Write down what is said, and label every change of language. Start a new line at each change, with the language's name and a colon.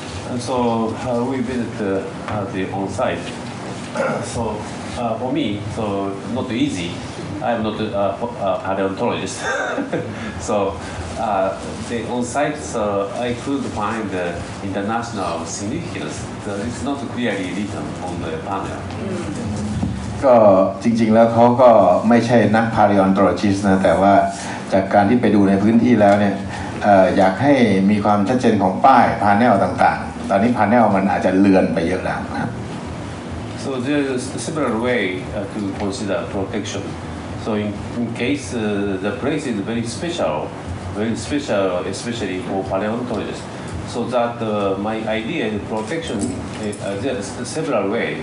English: And so we visit the on-site. So for me, so not easy. I am not a paleontologist. So the on-site, I could find the international significance. It's not clearly written on the panel.
Thai: ก็จริงๆแล้วเขาก็ไม่ใช่นัก paleontologist นะแต่ว่าจากการที่ไปดูในพื้นที่แล้วเนี่ยอยากให้มีความชัดเจนของป้ายพาเนลต่างๆตอนนี้พาเนลมันอาจจะเลือนไปเยอะแล้วนะครับ
English: So there is several way to consider protection. So in case the place is very special, especially for paleontologists. So that my idea is protection. There is several ways.